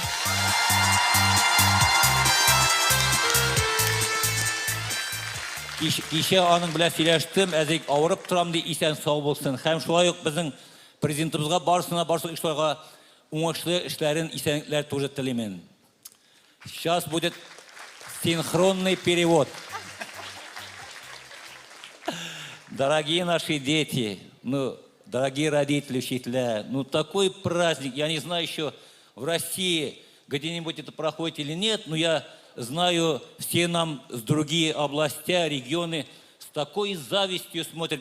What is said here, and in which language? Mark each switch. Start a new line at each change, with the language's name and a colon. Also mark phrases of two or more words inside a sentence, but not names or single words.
Tatar: Кичә аның белән сөйләштем, әзик авырып торам ди, исән сау булсын. Һәм шулай ук безнең президентыбызга барысына, барлык эшләргә уңышлы эшләрен, исәнлекләр тоже телимен.
Russian: Сейчас будет синхронный перевод. Дорогие наши дети, дорогие родители, учителя, такой праздник, я не знаю еще в России где-нибудь это проходит или нет, но я знаю, все нам с другие области, регионы с такой завистью смотрят.